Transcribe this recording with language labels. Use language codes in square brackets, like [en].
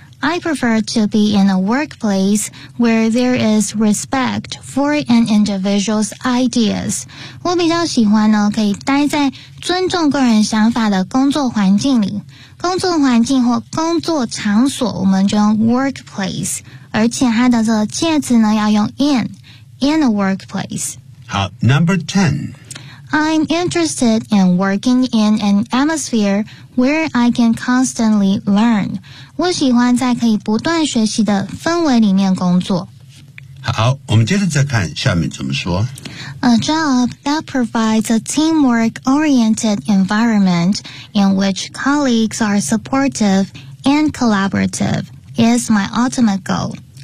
[en] I prefer to be in a workplace where there is respect for an individual's ideas. [zh] 我比较喜欢呢，可以待在尊重个人想法的工作环境里。工作环境或工作场所，我们就用 workplace， 而且它的这个介词呢要用 [en] in a workplace. 好 ，Number ten. I'm interested in working in an atmosphere where I can constantly learn. [zh] 我喜欢在可以不断学习的氛围里面工作。好，我们接着再看下面怎么说。 [en] A job that provides a teamwork-oriented environment in which colleagues are supportive and collaborative is my ultimate goal.